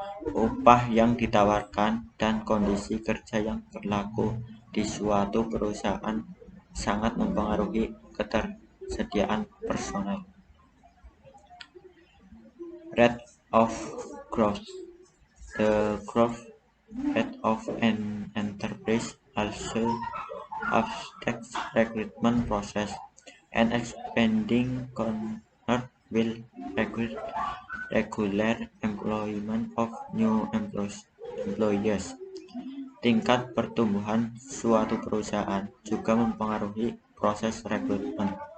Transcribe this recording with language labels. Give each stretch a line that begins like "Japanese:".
Indonesian: Upah yang ditawarkan dan kondisi kerja yang berlaku di suatu perusahaan sangat mempengaruhi ketersediaan personel.
English: Rate of growth. The growth rate of an enterprise also affects recruitment process. An expanding concern will require regular employment of new employees.
Indonesian: Tingkat pertumbuhan suatu perusahaan juga mempengaruhi proses rekrutmen.